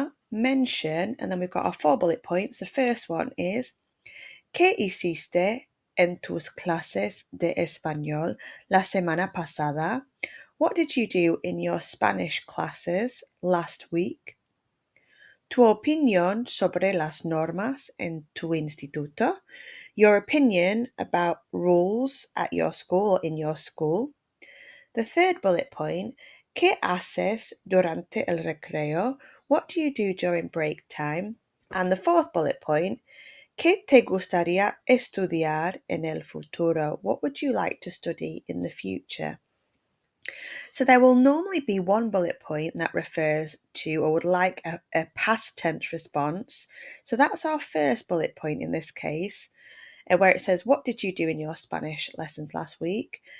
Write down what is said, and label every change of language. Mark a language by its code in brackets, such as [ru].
[en] Mention, and then we've got our 4 bullet points. The first one is, [es] ¿Qué hiciste en tus clases de español la semana pasada? [en] What did you do in your Spanish classes last week? [es] Tu opinión sobre las normas en tu instituto. [en] Your opinion about rules at your school or in your school. The third bullet point, [es] ¿Qué haces durante el recreo? [en] What do you do during break time? And the fourth bullet point, [es] ¿Qué te gustaría estudiar en el futuro? [en] What would you like to study in the future? So there will normally be one bullet point that refers to or would like a past tense response. So that's our first bullet point in this case, where it says, what did you do in your Spanish lessons last week?